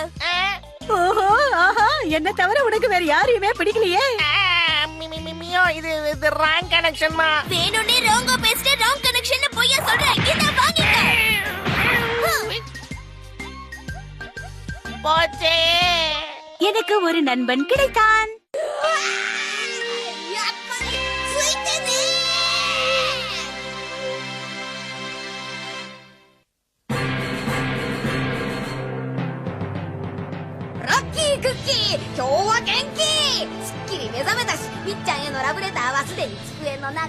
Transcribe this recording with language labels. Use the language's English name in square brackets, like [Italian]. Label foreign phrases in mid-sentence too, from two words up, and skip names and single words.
[Tamil] ஓஹோ, ஆஹா, என்ன தவிர உனக்கு வேற யாரையுமே பிடிக்கலையே. மியோ, இது [English] wrong connection. [Tamil] வேணும்னே ராங்கா பேசிட்டு [English] wrong connection [Tamil] பொய்யா சொல்றேன். இத வாங்கிக்க. போச்சே. எனக்கு ஒரு நண்பன் கிடைத்தான். [Japanese] ラッキークッキー、今日は元気。すっきり目覚めたし、みっちゃんへのラブレターはすでに机の中。